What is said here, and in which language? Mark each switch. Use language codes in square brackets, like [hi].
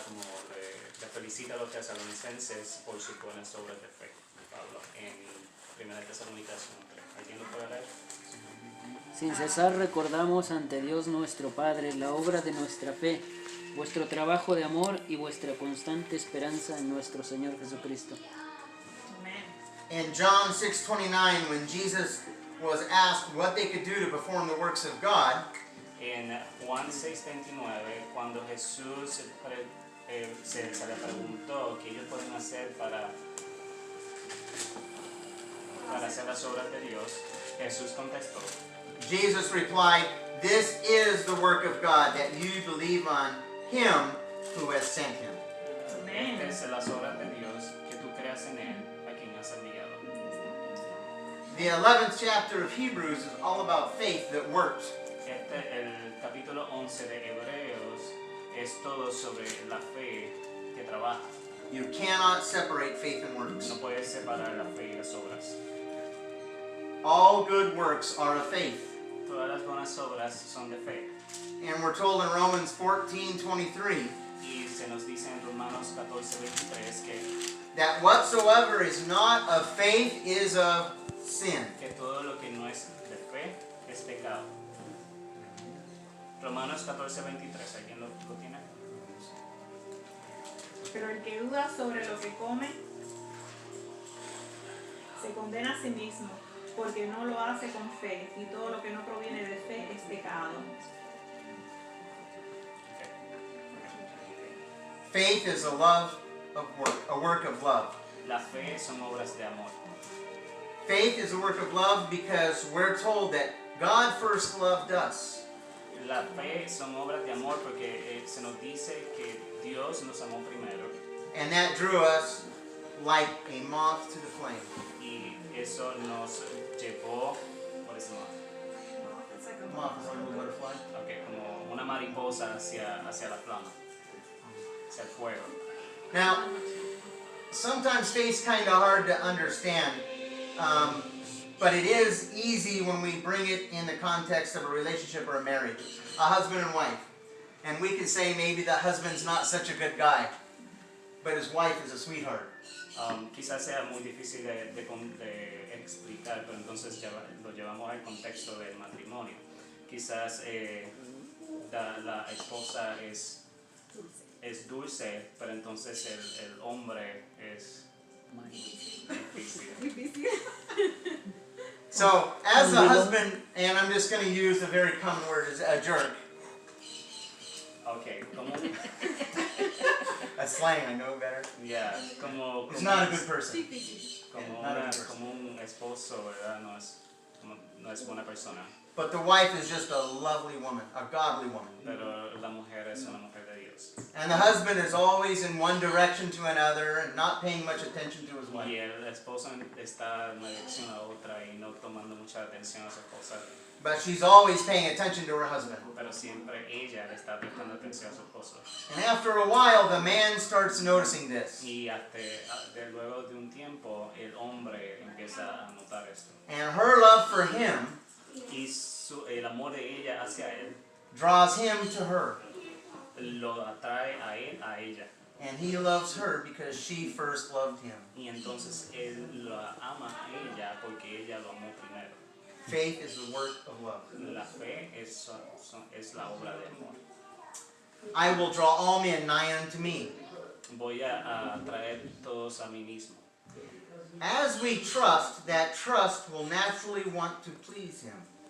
[es] Como le felicita a los tesalonicenses por sus buenas obras de fe. Pablo en Primera de Tesalónica 1:3. ¿Alguien lo puede leer? Sin cesar recordamos ante Dios nuestro Padre la obra de nuestra fe, vuestro trabajo de amor y vuestra constante esperanza en nuestro Señor Jesucristo. Amen. [en] In John 6:29, when Jesus was asked what they could do to perform the works of God, [es] En Juan 6:29, cuando Jesús se le preguntó qué ellos pueden hacer para hacer las obras de Dios, Jesús contestó, [en] Jesus replied, "This is the work of God, that you believe on Him who has sent Him." Amen. [es] estas son las obras de Dios, que tú creas en Él, a quien has enviado. [en] The 11th chapter of Hebrews is all about faith that works. [es] El capítulo 11 de Hebreos es todo sobre la fe que trabaja. [en] You cannot separate faith and works. [es] No puedes separar la fe y las obras. [en] All good works are of faith. [es] Todas las buenas obras son de fe. [en] And we're told in Romans 14:23 [es] Y se nos dice en Romanos 14:23 [en] that whatsoever is not of faith is of sin. [es] que todo lo que no es de fe es pecado. Romanos 14:23, ¿alguien lo tiene? Pero el que duda sobre lo que come se condena a sí mismo, porque no lo hace con fe, y todo lo que no proviene de fe es pecado. [en] Faith is a work of love. [es] La fe son obras de amor. [en] Faith is a work of love because we're told that God first loved us. [es] La fe son obras de amor porque se nos dice que Dios nos amó primero [en] And that drew us like a moth to the flame. [es] y eso nos llevó por ese modo. [en] It's like a Moth is like a little butterfly. [es] Okay, como una mariposa hacia la flama, hacia el fuego. [en] Now, sometimes faith's kind of hard to understand, but it is easy when we bring it in the context of a relationship or a marriage, a husband and wife. And we can say maybe the husband's not such a good guy, but his wife is a sweetheart. [es] Quizás sea muy difícil de explicar, pero entonces lo llevamos al contexto del matrimonio. Quizás la esposa es dulce, pero entonces el hombre es difícil. [en] So, as a husband, and I'm just going to use a very common word, is a jerk. [es] Okay, como [en] A slang, I know better. [es] yeah, como [en] He's not a good person. [es] como, [en] not a good person. [es] como un esposo, ¿verdad? No es buena persona, [en] But the wife is just a lovely woman, a godly woman. [es] pero la mujer es una mujer de Dios. [en] And the husband is always in one direction to another and not paying much attention to his [es] Y [en] wife. [es] el esposo está de una dirección a otra y no tomando mucha atención a su esposa, [en] But she's always paying attention to her husband. [es] pero siempre ella le está prestando atención a su esposo. [en] And after a while, the man starts noticing this. [es] Y luego de un tiempo, el hombre empieza a notar esto. [en] And her love for him [es] Y el amor de ella hacia él [en] draws him to her. [es] lo atrae a él, a ella. [en] And he loves her because she first loved him. [es] Y entonces él la ama a ella porque ella lo amó primero. [en] Faith is the work of love. [es] La fe es la obra de amor. [en] I will draw all men nigh unto me. [es] Voy a traer todos a mí mismo. [en] As we trust, that trust will naturally want to please him.